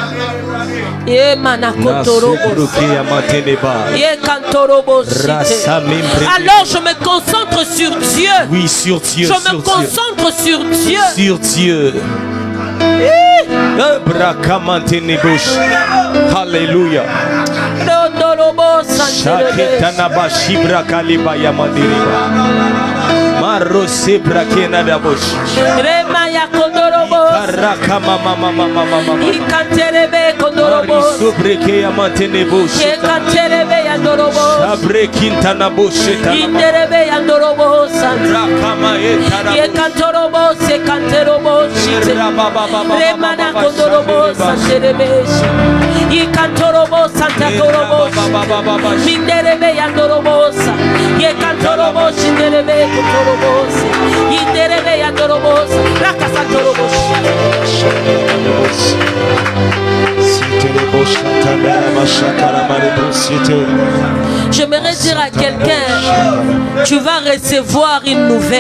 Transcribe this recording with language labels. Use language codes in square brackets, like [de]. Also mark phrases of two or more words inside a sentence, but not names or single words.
[fr] Alors je me concentre sur Dieu. Oui, sur Dieu. Je me concentre sur Dieu. Sur Dieu. Alléluia. Marose brakena da bosh. Rema ya kondorobo. Karaka mama mama mama. Ikanterebe kondorobo. Subreke ya mantene bosh. Ikanterebe ya ndorobo. Sabrekinta na bosh. Inderebe ya ndorobo. Rakama etara. Ikantorobo se kanterobo. Rema na kondorobo santerebe. Ikantorobo santakorobo. Minderebe ya ndorobo. Ikantorobo shinderebe kondorobo. J'aimerais dire à quelqu'un, tu vas recevoir une nouvelle.